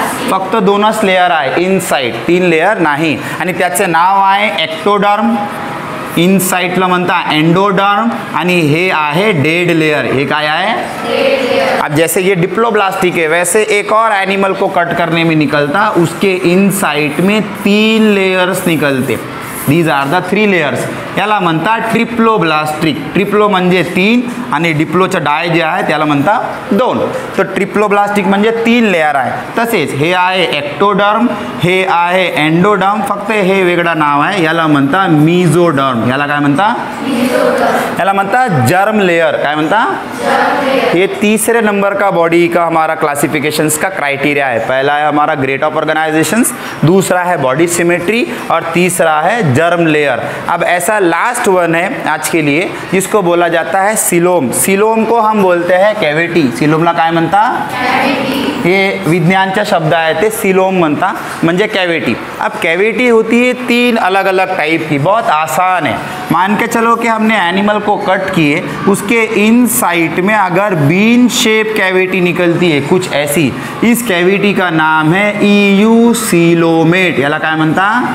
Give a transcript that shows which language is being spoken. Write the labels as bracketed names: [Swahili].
[Marathi] फक्त 2च लेयर आहे inside, 3 layer नाही, आणि त्याचे नाव आहे एक्टोडर्म, इनसाइडला म्हणता एंडोडर्म, आणि हे आहे डेड लेयर। हे काय आहे? [Hindi] अब जैसे ये डिप्लोब्लास्टिक है, वैसे एक और एनिमल को कट करने में निकलता, उसके इनसाइड में 3 लेयर्स निकलते। [English] These are the 3 layers. [Marathi] याला म्हणता ट्रिप्लोब्लास्टिक। ट्रिप्लो म्हणजे 3 आणि डिप्लोचं डाय जे आहे त्याला म्हणता 2। तो ट्रिप्लोब्लास्टिक म्हणजे 3 लेयर आहे। तसेच हे आहे एक्टोडर्म, हे आहे एंडोडर्म, फक्त हे वेगळं नाव आहे, याला म्हणता मीजोडर्म। याला काय म्हणता? याला म्हणता जर्म लेयर। काय म्हणता? [Hindi] ये तीसरे नंबर का बॉडी का हमारा क्लासिफिकेशंस का क्राइटेरिया है। पहला है हमारा ग्रेड ऑफ ऑर्गेनाइजेशंस, दूसरा है बॉडी सिमेट्री, और तीसरा है जर्म लेयर। अब ऐसा लास्ट वन है आज के लिए, जिसको बोला जाता है सिलोम। सिलोम को हम बोलते हैं कैविटी। [Marathi] सिलोमला काय म्हणता? हे विज्ञानचा शब्द आहे, ते सिलोम म्हणता, म्हणजे कैविटी। [Hindi] अब कैविटी होती है 3 अलग अलग टाइप की, बहुत आसान है। मान के चलो कि हमने एनिमल को कट किए, उसके इनसाइड में अगर बीन शेप कैविटी निकलती है कुछ ऐसी, इस कैविटी का नाम है ईयूसिलोमेट। [Marathi] याला काय म्हणता?